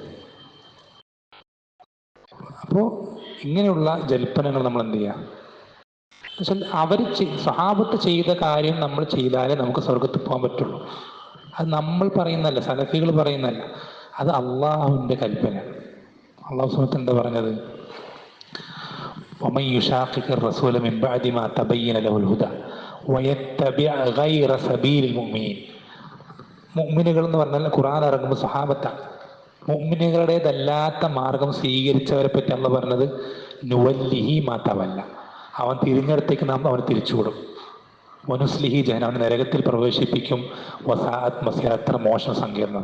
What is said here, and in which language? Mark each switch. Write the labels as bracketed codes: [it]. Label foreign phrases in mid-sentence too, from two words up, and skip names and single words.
[ml] അപ്പോൾ ഇങ്ങനെയുള്ള ജൽപ്പനങ്ങൾ നമ്മൾ എന്ത് ചെയ്യുക എന്നുവെച്ചാൽ, അവർ സ്വഹാബത്ത് ചെയ്ത കാര്യം നമ്മൾ ചെയ്താലേ നമുക്ക് സ്വർഗത്തിൽ പോകാൻ പറ്റുള്ളൂ. അത് നമ്മൾ പറയുന്നല്ല, സലഫികൾ പറയുന്നല്ല, അത് അള്ളാഹുവിൻ്റെ കൽപ്പന. [ar] الله سبحانه [ml] എന്താ പറഞ്ഞത്? [ar] ومن يشاقق الرسول من بعد ما تبين له الهدى ويتبع غير سبيل المؤمنين. [ml] മുഅ്മിനുകൾ എന്ന് പറഞ്ഞാൽ ഖുർആൻ ഇറങ്ങുമ്പോൾ സ്വഹാബത്താണ്. മുഅ്മിനുകളുടേതല്ലാത്ത മാർഗം സ്വീകരിച്ചവരെ പറ്റി അള്ളാഹു പറഞ്ഞത് [ar] نوله ما تولى, [ml] അവൻ തിരിഞ്ഞെടുത്തേക്ക് നാം അവന് തിരിച്ചുവിടും. [ar] ونصله جهنم, [ml] അവൻ നരകത്തിൽ പ്രവേശിപ്പിക്കും. [ar] وساءت مصيرا, [ml] എത്ര മോശം സങ്കീർണം.